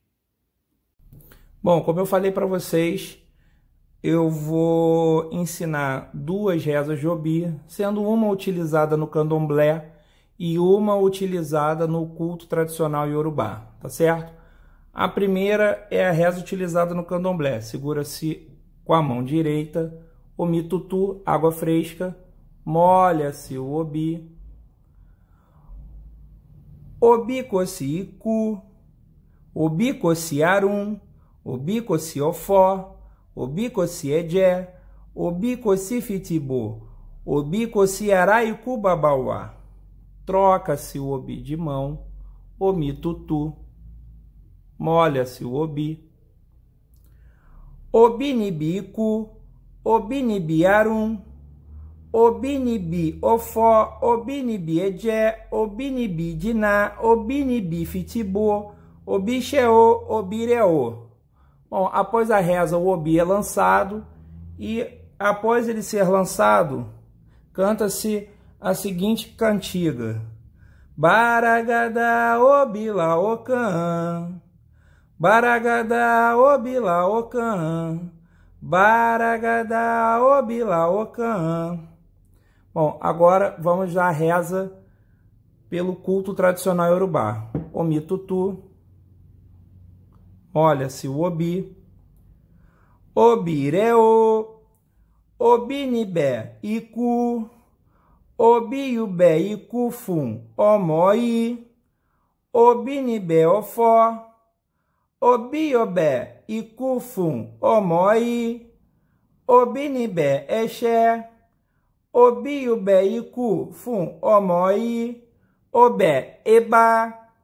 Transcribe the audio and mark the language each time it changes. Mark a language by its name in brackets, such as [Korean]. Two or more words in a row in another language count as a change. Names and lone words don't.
[Portuguese] Bom, como eu falei para vocês, eu vou ensinar 2 rezas de Obi, sendo uma utilizada no candomblé e uma utilizada no culto tradicional iorubá, tá certo? A primeira é a reza utilizada no candomblé. Segura-se com a mão direita, [Yoruba] Omi Tutu, [Portuguese] água fresca, molha-se o Obi. [Yoruba] Obi Kosi Iku, Obi Kosi Arum, Obi Kosi Ofó, Obi Kosi Edjé, Obi Kosi Fitibo, Obi Kosi Araiku Babauá. [Portuguese] Troca-se o Obi de mão, [Yoruba] Omi Tutu, [Portuguese] molha-se o Obi. [Yoruba] Obi Nibi Iku, Obi Nibi Arum, Obi Nibi Ofó, Obi Nibi Edjé, Obi Nibi Diná, Obi Nibi Fitibo, Obi Xeô, Obi Reô. [Portuguese] Bom, após a reza, o Obi é lançado e após ele ser lançado, canta-se a seguinte cantiga: [Yoruba] Baragadá, obila, ocan, Baragadá, obila, ocan, Baragadá, obila, ocan. [Portuguese] Bom, agora vamos à reza pelo culto tradicional iorubá. [Yoruba] Omi tutu, [Portuguese] olha-se o obi, [Yoruba] obireo, obinibé iku, obiubé iku fum omoi, obinibé ofó, obiobé iku fum omoi, obinibé exé, obiubé iku fum omoi, obé eba,